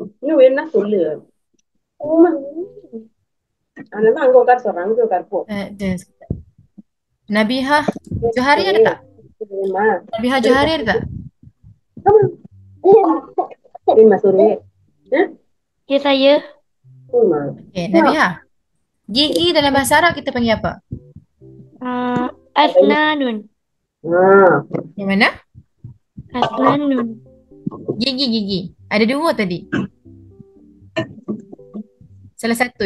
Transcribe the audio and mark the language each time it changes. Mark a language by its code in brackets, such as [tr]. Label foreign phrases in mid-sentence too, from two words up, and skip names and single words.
[ta] இன்னும் வேணா சொல்லு. அதனால அங்க உட்கார சொல்றேன். அங்க உட்கார் போ. [ms] Nabihah Johari ada tak? [ta] சரிம்மா. [ms] Nabihah Johari ada tak? [ta] சரிம்மா சொல்லு. [ms] Ya saya. [ta] சரிம்மா. [ms] Okay, Nabihah. Gigi dalam bahasa Arab kita panggil apa? Asnanun. Yang mana? Asnanun. Gigi. Ada dua tadi. Salah satu.